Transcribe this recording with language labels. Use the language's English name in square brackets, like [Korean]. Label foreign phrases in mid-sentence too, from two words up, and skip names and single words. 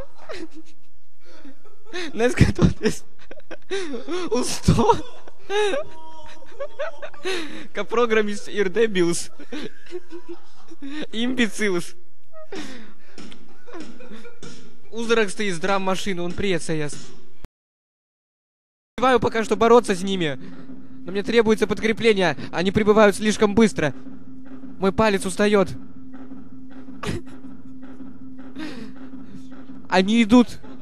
[Latvian] Neskatoties uz to, ka programmists ir debils, imbecils, uzrakstījis драм-машину un приецаясь. [Russian] Успеваю пока что бороться с ними, но мне требуется подкрепление, они прибывают слишком быстро. Мой палец устает. Они идут.